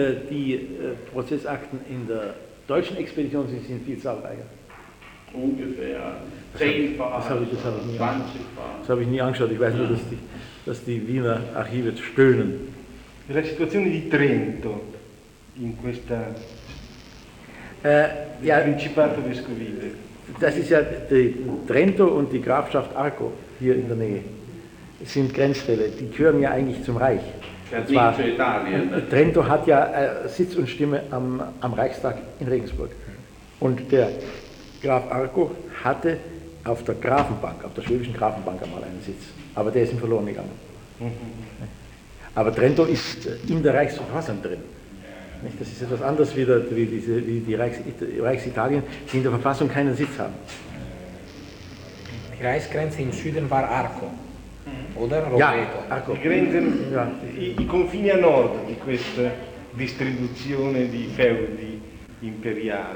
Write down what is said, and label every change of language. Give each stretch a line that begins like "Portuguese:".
German: Die Prozessakten in der deutschen Expedition sind viel zahlreicher. Ungefähr 10-fach, 20-fach. Das habe ich nie angeschaut. Ich weiß nur, dass die Wiener Archive stöhnen.
Italian: La situazione di Trento in questa.
German: Ja,
Italian: Principato Vescovile.
German: Das ist ja die Trento und die Grafschaft Arco hier in der Nähe. Das sind Grenzfälle, die gehören ja eigentlich zum Reich. Und zwar, nicht zu Italien. Trento hat ja Sitz und Stimme am Reichstag in Regensburg. Und der Graf Arco hatte auf der Grafenbank, auf der schwäbischen Grafenbank einmal einen Sitz. Aber der ist ihm verloren gegangen. Aber Trento ist in der Reichsverfassung drin. Das ist etwas anderes wie die Reichsitalien, die in der Verfassung keinen Sitz haben. Die Reichsgrenze im Süden war Arco, oder? Ja, Arco.
Italian: I confini a nord di questa distribuzione di feudi imperiali.